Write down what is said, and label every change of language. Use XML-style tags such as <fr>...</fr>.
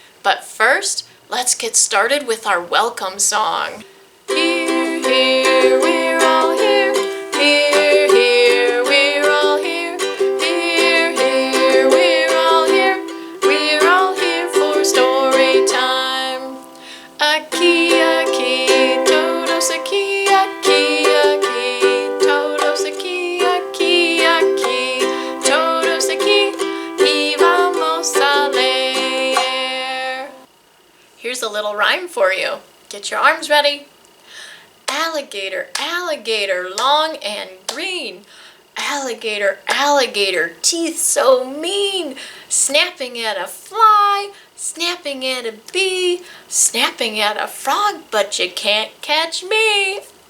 <en>But first, let's get started with our welcome song. Here, here, we're all here. Here, here, we're all here. Here, here, we're all here. We're all here for story time.</en> <es>Aki, aki, todos aki, aki, aki, todos aki, aki, aquí, todos aquí, y vamos a leer.</es> <en>Here's a little rhyme for you. Get your arms ready. Alligator, alligator, long and green. Alligator, alligator, teeth so mean. Snapping at a fly, snapping at a bee, snapping at a frog, but you can't catch me.</en>